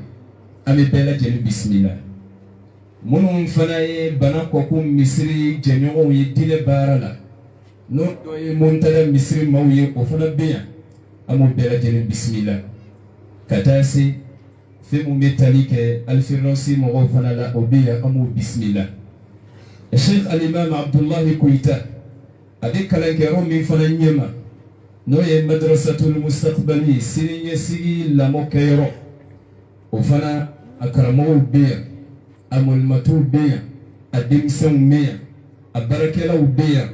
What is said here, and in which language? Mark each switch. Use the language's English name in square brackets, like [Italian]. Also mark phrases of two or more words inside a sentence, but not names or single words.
[Bambara] An bɛ bɛɛ lajɛlen bisimila. Minnu fana ye bana kɔkun misiri jɛɲɔgɔnw ye diinɛ baara la, n'o dɔ ye Montada misiri maaw ye, o fana bɛ yan. An b'o bɛɛ lajɛlen bisimila. Ka taa se fɛn mun bɛ tali kɛ Alfirdausi mɔgɔw fana la, o bɛ yan. An b'o bisimila. Sheikh al-Imam Abdullahi Koyita a bɛ kalankɛyɔrɔ min fana ɲɛma n'o ye Madrasatul Mustaqbali siniɲɛsigi lamɔkɛyɔrɔ, o fana a karamɔgɔw bɛ yan, a mɔlimatuw bɛ yan, a denmisɛnw bɛ yan, a baarakɛlaw bɛ yan.